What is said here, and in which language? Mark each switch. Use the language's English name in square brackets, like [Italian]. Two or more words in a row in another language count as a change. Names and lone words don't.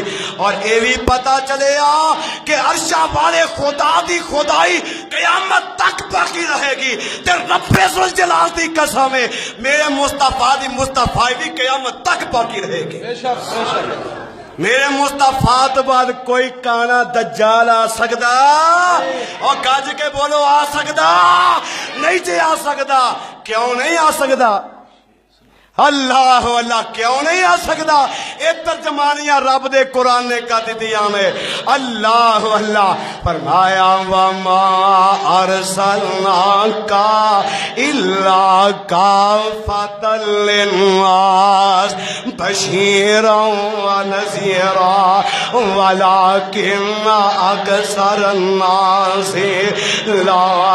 [Punjabi] اور یہ بھی پتا چلے کہ عرشاں والے خدا دی خدائی قیامت تک باقی رہے گی. تے رب ذوالجلال دی قسم ہے میرے مصطفیٰ دی مصطفیٰ بھی قیامت تک باقی رہے گی. بے شک میرے مصطفیٰ تو بعد کوئی کانا دجال آ سکدا اور گج کے بولو آ سکدا نہیں جے آ سکدا. کیوں نہیں آ سکدا؟ اللہ اللہ کیوں نہیں آ سکدا؟ اے ترجمانیاں رب دے قرآن نے کر دیاں میں. اللہ اللہ فرمایا [Arabic] وَمَا أَرْسَلْنَاكَ إِلَّا كَافَّةً لِلنَّاسِ بَشِيرًا وَنَذِيرًا وَلَكِنَّ أَكْثَرَ النَّاسِ لَا